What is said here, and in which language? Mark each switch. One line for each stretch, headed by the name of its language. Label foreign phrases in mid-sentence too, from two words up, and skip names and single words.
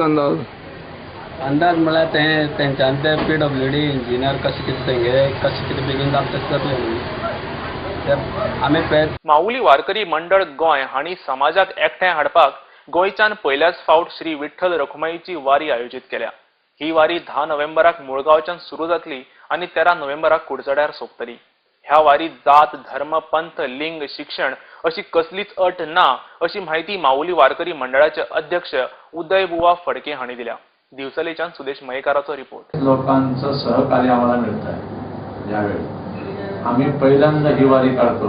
Konkani: अंदाज म्हळ्यार तेंच्यांनी ते
English: PWD engineer
Konkani: कशें कितें तेंगे कशें कितें बेगीन जाता तशें जातलें न्ही. आमी माऊली वारकरी मंडळ गोंय हांणी समाजाक एकठांय हाडपाक गोंयच्यान पयल्याच फावट श्री विठ्ठल रखुमाईची वारी आयोजीत केल्या. ही वारी 10 नोव्हेंबराक मुळगांवच्यान सुरू जातली आनी 13 नोव्हेंबराक कुडचड्यार सोंपतली. ह्या वारीत जात धर्म पंथ लिंग शिक्षण अशी कसलीच अट ना अशी माहिती माऊली वारकरी मंडळाचे अध्यक्ष उदय बुवा फडके हांणी दिल्या. दिवचलेच्यान सुदेश मयेकाराचो रिपोर्ट.
Marathi: लोकांचं सहकार्य आम्हाला मिळत आहे. यावेळी आम्ही पहिल्यांदा ही वारी काढतो.